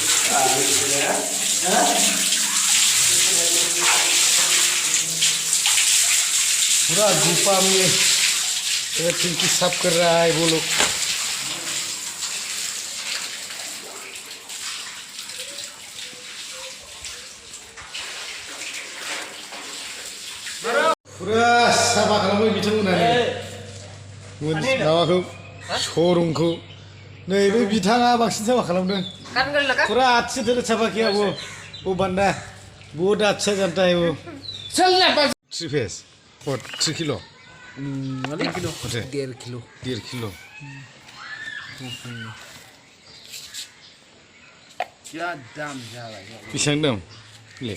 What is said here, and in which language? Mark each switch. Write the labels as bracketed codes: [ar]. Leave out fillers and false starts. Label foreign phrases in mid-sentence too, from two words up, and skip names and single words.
[hi] पूरा गुफा में टंकी साफ कर रहा है वो लोग। [brx] पूरा साफा खालामो बिथांमोनानो माबाखौ श'रुमखौ नैबे बिथाङा बांसिन साफा खालामदों। [hi] पूरा अच्छे तरह साफा किया वो बंदा बहुत अच्छा जानता है वो। चल ना 3 फेस और 3 किलो 1 किलो 1.5 किलो 1.5 किलो क्या दाम जा रहा है [brx] बेसेबां दाम ले